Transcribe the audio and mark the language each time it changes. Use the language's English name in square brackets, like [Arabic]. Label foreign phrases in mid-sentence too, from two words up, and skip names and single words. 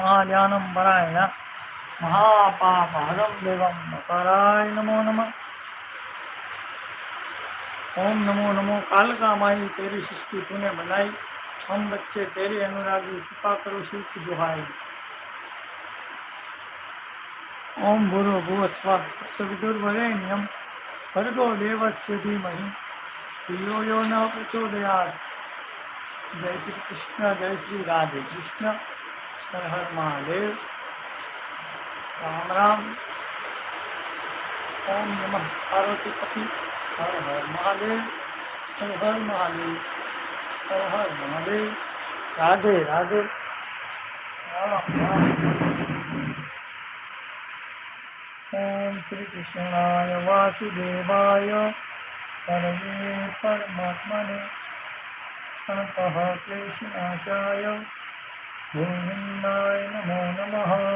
[Sanskrit] महाध्यानं परायण महापापहरं देवं नकाराय नमो नमः। [Hindi] ओम नमो नमो काल का माई, तेरी सृष्टि तूने बनाई, हम बच्चे तेरे अनुरागी, कृपा करो शिव की दुहाई। [Sanskrit] ओम भूरो भुव स्वः तत्सवितुर्वरेण्यं भर्गो देवस्य धीमहि धियो यो न प्रचोदयात्। [Hindi] जय श्री कृष्ण, जय श्री राधे कृष्ण, हर हर महादेव, राम राम। ओम नमः पार्वती पति, हर हर महादेव, हर हर महादेव, हर हर महादेव, राधे राधे, राम राम। [Sanskrit] ओम श्री कृष्णाय वासुदेवाय हरये परमात्मने प्रणतः क्लेशनाशाय गोविन्दाय नमो नमः।